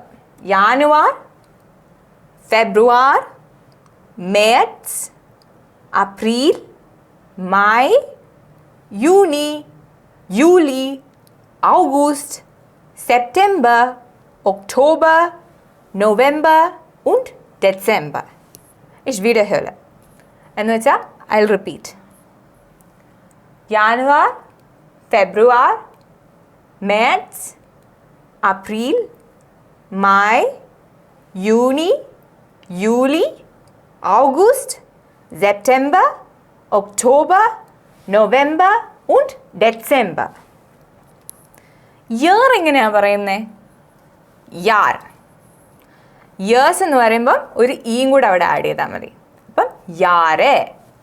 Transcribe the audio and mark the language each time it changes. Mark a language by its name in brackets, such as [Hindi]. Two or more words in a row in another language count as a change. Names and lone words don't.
[German] Januar, Februar, März, April, Mai, Juni, Juli, August, September, Oktober, November und Dezember. Ich wiederhole. [Malayalam] എന്ന് വെച്ചാൽ [English] I'll repeat. [German] Januar, Februar, März, April, Mai, Juni, Juli, August, September, Oktober, November und Dezember. [Malayalam] ഇയർ എങ്ങനെയാണ് പറയുന്നത്? യാർ. ഇയേഴ്സ് എന്ന് പറയുമ്പം ഒരു ഈയും കൂടെ അവിടെ ആഡ് ചെയ്താൽ മതി. അപ്പം യാരെ.